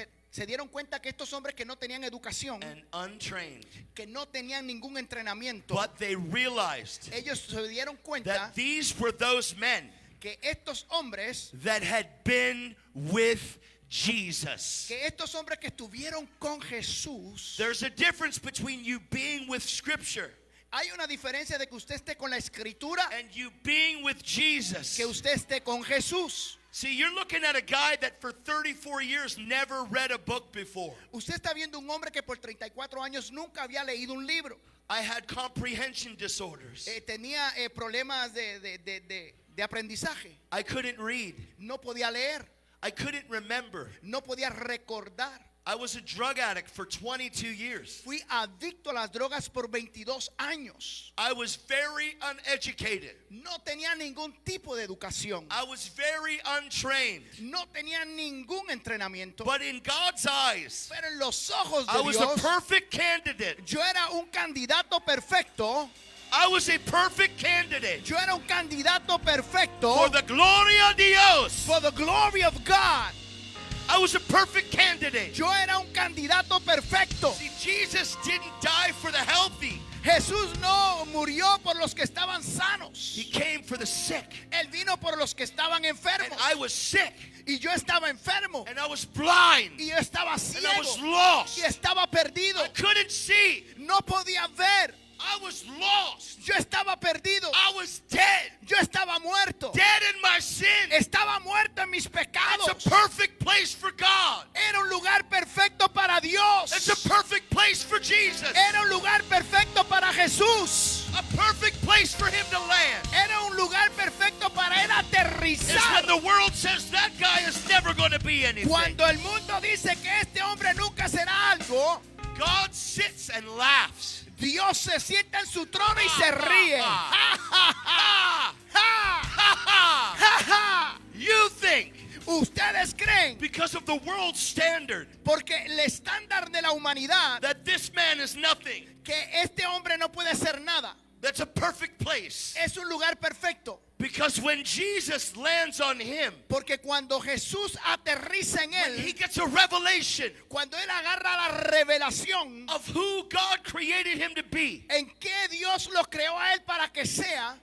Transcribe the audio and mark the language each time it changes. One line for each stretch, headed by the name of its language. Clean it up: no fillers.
Spanish: se dieron cuenta que estos hombres que no tenían educación,
English: and untrained.
Spanish: que no tenían ningún entrenamiento,
English: But they realized
Spanish: ellos se dieron cuenta
English: that these were those men
Spanish: que estos hombres
English: that had been with Jesus.
Spanish: que estuvieron con Jesús.
English: There's a difference between you being with Scripture
Spanish: Hay una diferencia de que usted esté con la escritura
English: and you being with Jesus.
Spanish: que usted esté con Jesús.
English: See, you're looking at a guy that for 34 years never read a book before.
Spanish: Usted está viendo un hombre que por 34 años nunca había leído un libro.
English: I had comprehension disorders.
Spanish: Tenía problemas de aprendizaje.
English: I couldn't read.
Spanish: No podía leer.
English: I couldn't remember.
Spanish: No podía recordar.
English: I was a drug addict for 22 years.
Spanish: Fui adicto a las drogas por 22 años.
English: I was very uneducated.
Spanish: No tenía ningún tipo de educación.
English: I was very untrained.
Spanish: No tenía ningún entrenamiento.
English: But in God's eyes,
Spanish: Pero en los ojos
English: I
Spanish: de
English: was a
Spanish: Dios,
English: perfect candidate.
Spanish: yo era un candidato perfecto.
English: I was a perfect candidate
Spanish: Yo era un candidato perfecto
English: for the
Spanish: gloria de Dios.
English: for the glory of God. I was a perfect candidate.
Spanish: Yo era un candidato perfecto.
English: See, Jesus didn't die for the healthy.
Spanish: Jesús no murió por los que estaban sanos.
English: He came for the sick.
Spanish: Él vino por los que estaban
English: And
Spanish: enfermos.
English: I was sick.
Spanish: Y yo estaba enfermo.
English: And I was blind.
Spanish: Y yo estaba
English: And I was
Spanish: ciego.
English: lost.
Spanish: Y estaba perdido.
English: I couldn't see.
Spanish: No podía ver.
English: I was lost.
Spanish: Yo estaba perdido.
English: I was dead.
Spanish: Yo estaba muerto.
English: Dead in my sin.
Spanish: Estaba muerto en mis pecados.
English: It's a perfect place for God.
Spanish: Era un lugar perfecto para Dios.
English: It's a perfect place for Jesus.
Spanish: Era un lugar perfecto para Jesús.
English: A perfect place for him to land.
Spanish: Era un lugar perfecto para él
English: It's when
Spanish: aterrizar.
English: the world says that guy is never going to be anything.
Spanish: Cuando el mundo dice que este hombre nunca será algo,
English: God sits and laughs.
Spanish: Dios se sienta en su trono y se ríe. Ja, ja, ja. Ja, ja, ja.
English: You think
Spanish: Ustedes creen,
English: because of the world standard
Spanish: porque el estándar de la humanidad,
English: that this man is nothing.
Spanish: que este hombre no puede ser nada.
English: That's a perfect place.
Spanish: Es un lugar perfecto.
English: Because when Jesus lands on him,
Spanish: Porque cuando Jesús aterriza en
English: when he
Spanish: él,
English: gets a revelation
Spanish: cuando él agarra la revelación
English: of who God created him to be.
Spanish: en qué Dios lo creó a él para que sea.